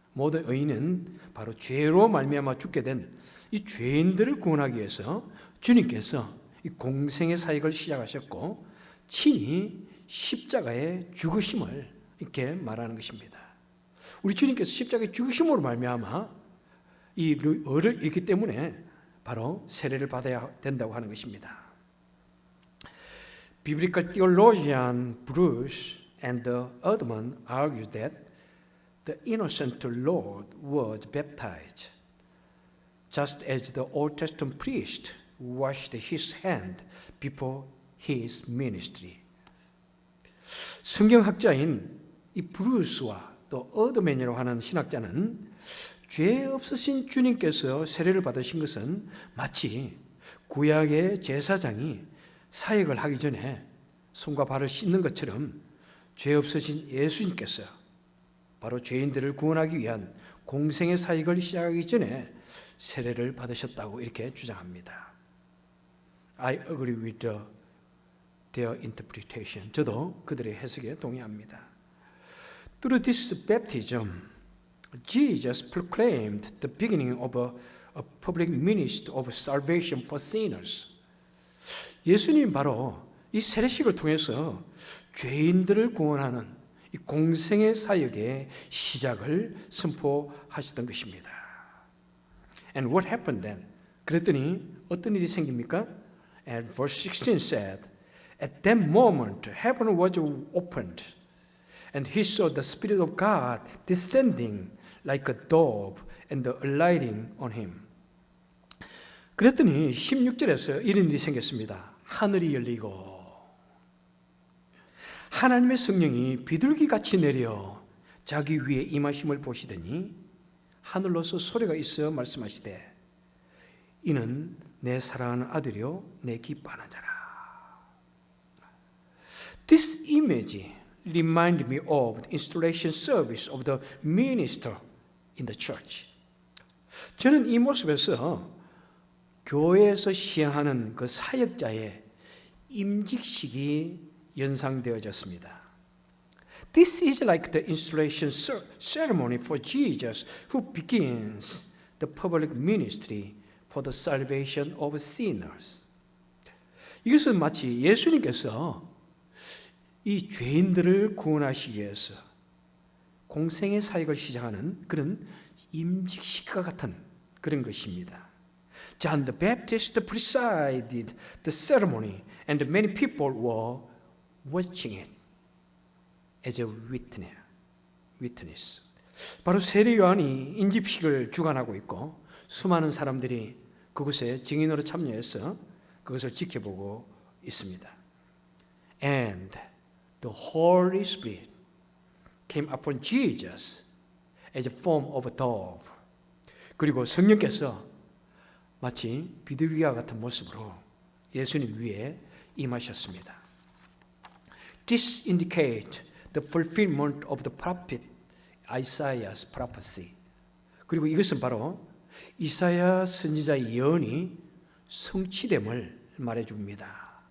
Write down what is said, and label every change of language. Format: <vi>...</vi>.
<ko>모든 의는 바로 죄로 말미암아 죽게 된 이 죄인들을 구원하기 위해서 주님께서 이 공생의 사역을 시작하셨고 친히 십자가의 죽으심을 이렇게 말하는 것입니다. 우리 주님께서 십자가의 죽으심으로 말미암아 이 의를 잃기 때문에 바로 세례를 받아야 된다고 하는 것입니다.</ko> <en>Biblical theologian Bruce and Eerdman argue that the innocent Lord was baptized, just as the Old Testament priest washed his hand before his ministry.</en> <ko>성경학자인 이 브루스와 또 어드맨이라고 하는 신학자는 죄 없으신 주님께서 세례를 받으신 것은 마치 구약의 제사장이 사역을 하기 전에 손과 발을 씻는 것처럼 죄 없으신 예수님께서 바로 죄인들을 구원하기 위한 공생의 사역을 시작하기 전에 세례를 받으셨다고 이렇게 주장합니다.</ko> <en>I agree with their interpretation.</en> <ko>저도 그들의 해석에 동의합니다.</ko> <en>Through this baptism, Jesus proclaimed the beginning of a public ministry of salvation for sinners.</en> <ko>예수님 바로 이 세례식을 통해서 죄인들을 구원하는 이 공생의 사역의 시작을 선포하셨던 것입니다.</ko> <en>And what happened then?</en> <ko>그랬더니 어떤 일이 생깁니까?</ko> <en>And verse 16 said, At that moment heaven was opened, and he saw the Spirit of God descending like a dove and alighting on him.</en> <ko>그랬더니 16절에서 이런 일이 생겼습니다. 하늘이 열리고 하나님의 성령이 비둘기같이 내려 자기 위에 임하심을 보시더니 하늘로서 소리가 있어 말씀하시되 이는 내 사랑하는 아들이요 내 기뻐하는 자라.</ko> <en>This image reminded me of the installation service of the minister in the church.</en> <ko>저는 이 모습에서 교회에서 시행하는 그 사역자의 임직식이 연상되어졌습니다.</ko> <en>This is like the installation ceremony for Jesus who begins the public ministry for the salvation of sinners.</en> <ko>이것은 마치 예수님께서 이 죄인들을 구원하시기 위해서 공생의 사역을 시작하는 그런 임직식과 같은 그런 것입니다.</ko> <en>John the Baptist presided the ceremony and many people were watching it as a witness.</en> <ko>바로 세례 요한이 인집식을 주관하고 있고 수많은 사람들이 그곳에 증인으로 참여해서 그것을 지켜보고 있습니다.</ko> <en>And the Holy Spirit came upon Jesus as a form of a dove.</en> <ko>그리고 성령께서 마치 비둘기와 같은 모습으로 예수님 위에 임하셨습니다.</ko> <en>This indicates the fulfillment of the prophet Isaiah's prophecy.</en> <ko>그리고 이것은 바로 이사야 선지자의 예언이 성취됨을 말해줍니다.</ko>